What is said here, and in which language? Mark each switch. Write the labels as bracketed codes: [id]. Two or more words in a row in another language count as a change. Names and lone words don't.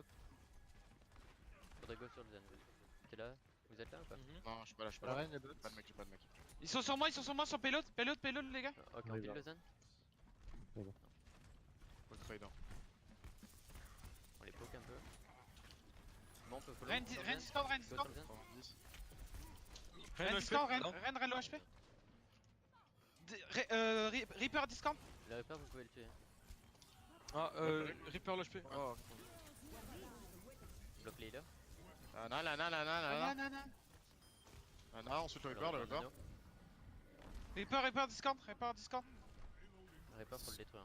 [fr] Faudrait go sur le zen. T'es là? Vous êtes là ou pas? Non, je suis pas là, La reine, elle J'ai pas de mec, j'ai pas de mec. Ils sont sur moi sur payload les gars. Ok, on Oui, pile là. le zen. Faut le trade. Hein. On les poke un peu. Bon, on peut follow. Ren sur le zen. discord, Ren Go discord. sur le zen. 10. Ren discord, Ren [en] low HP. [fr] Reaper discord. Le Reaper, vous pouvez le tuer. Ah, Reaper [en] low HP. [fr] Oh. Bloque les healers. Ah non, Ah non, ensuite le Reaper, le Reaper. Reaper discord. Reaper, faut le détruire.